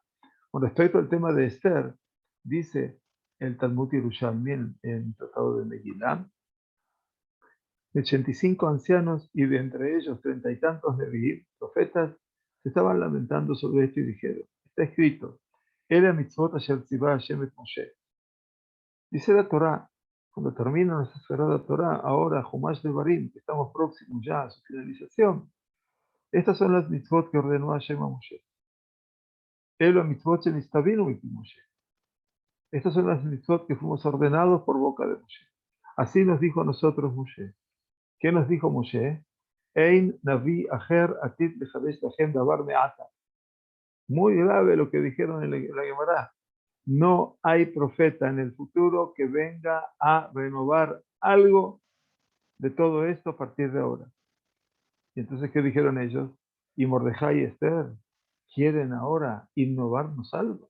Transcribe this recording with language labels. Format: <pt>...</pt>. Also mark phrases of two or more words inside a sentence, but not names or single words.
<es>Con respecto al tema de Esther, dice el Talmud Yerushalmi en el Tratado de Megilá, 85 ancianos y de entre ellos 30 y tantos neviim, profetas, se estaban lamentando sobre esto y dijeron, está escrito,</es> <he>אלה מצוות אשר צוה ה' את משה.</he> <es>Dice la Torá, cuando termina nuestra sagrada Torá, ahora Jumash de Barim, que estamos próximos ya a su finalización, estas son las mitzvot que ordenó Hashem a Moshe.</es> <he>אלו מצוות שנצטווינו מפי משה.</he> <es>Estas son las mitzvot que fuimos ordenados por boca de Moshe. Así nos dijo a nosotros Moshe. ¿Qué nos dijo Moshe?</es> <he>אין נביא אחר עתיד לחדש לכם דבר מעתה.</he> <es>Muy grave lo que dijeron en la Gemara. No hay profeta en el futuro que venga a renovar algo de todo esto a partir de ahora. Y entonces, ¿qué dijeron ellos? Y Mordejai y Esther quieren ahora innovarnos algo.</es>